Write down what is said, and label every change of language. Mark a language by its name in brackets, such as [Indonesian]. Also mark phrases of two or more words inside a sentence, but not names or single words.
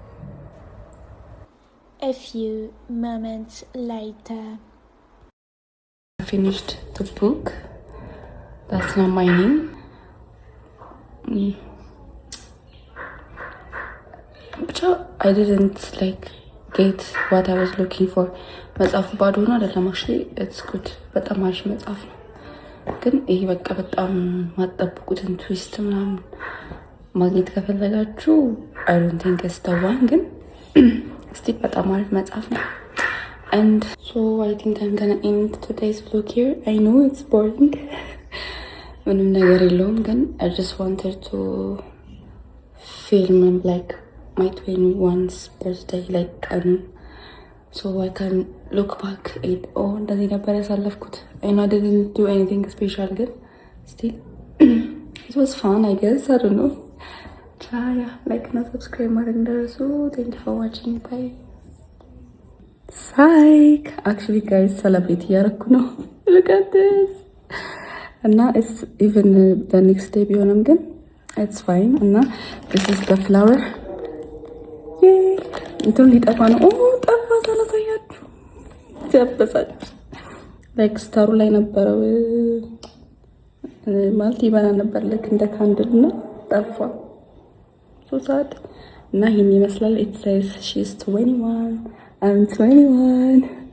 [English] A few moments later. I finished the book. That's not my name. But I didn't like get what I was looking for. [Amharic] መጽሐፉ ባዶ ነው አይደለም [English] actually it's good [Amharic] በጣም አሪፍ መጽሐፍ ነው ግን ይሄ በቃ በጣም ማጠብቁትን ትዊስት ምናምን ማግኘት ከፈለጋችሁ [English] I don't think it's the one [Amharic] ግን እስቲ በጣም አሪፍ መጽሐፍ ነው. [English] And so I think I'm gonna end today's vlog here. I know it's boring. [Amharic] ምንም ነገር የለውም ግን [English] I just wanted to film like my 21st birthday like ቀኑን so I can look back at oh [Amharic] እንደዚህ ነበር ያሳለፍኩት. [English] I know I didn't do anything special ግን still it was fun I guess. I don't know. Yeah, like [Amharic] እና subscribe ማድረግ እንዳትረሱ. [English] Thank you for watching. Bye. Psych. Actually guys celebrate [Amharic] እያደረኩ ነው. [English] Look at this. እና it's even the next day [Amharic] ቢሆንም ግን [English] it's fine. እና this is the flower. Yay! [Amharic] እንትን ሊጠፋ ነው. ኦ ጠፋ ሳላሳያችሁ ሲያበሳጭ like ስታሩ ላይ ነበረው ማለት ይበራ ነበር ልክ እንደ ካንድል እና ጠፋ [English] so sad. [Amharic] እና ይሄን ይመስላል. [English] it says she's 21 I'm 21.